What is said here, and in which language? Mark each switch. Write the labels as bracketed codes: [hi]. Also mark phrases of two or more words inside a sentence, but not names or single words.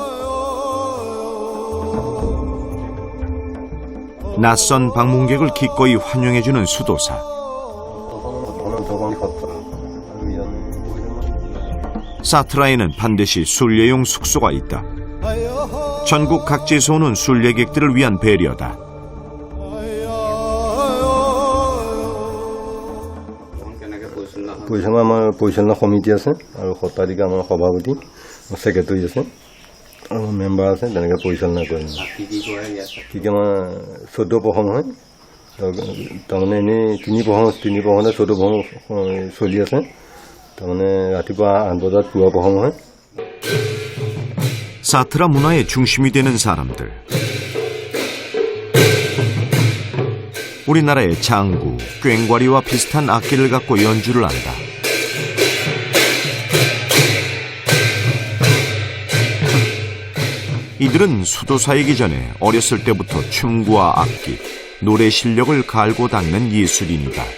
[ko] 낯선 방문객을 기꺼이 환영해주는 수도사. 사트라에는 반드시 순례용 숙소가 있다. 전국 각지에서 오는 순례객들을 위한 배려다. [as] পৰিচালনা আমাৰ পৰিচালনা সমিতি আছে আৰু সত্ৰাধিকাৰ আমাৰ সভাপতি ছেক্ৰেটাৰী আছে আৰু মেম্বাৰ আছে তেনেকৈ পৰিচালনা কৰিম কি কি আমাৰ 14 প্ৰসংগ হয় তাৰমানে এনেই 3 প্ৰসংগতে 14 প্ৰসংগ চলি আছে তাৰমানে ৰাতিপুৱা 8 বজাত পুৱা প্ৰসংগ হয় [ko] 사트라 문화의 중심이 되는 사람들. 우리나라의 장구, 꽹과리와 비슷한 악기를 갖고 연주를 한다. 이들은 수도사이기 전에 어렸을 때부터 춤과 악기, 노래 실력을 갈고 닦는 예술인이다.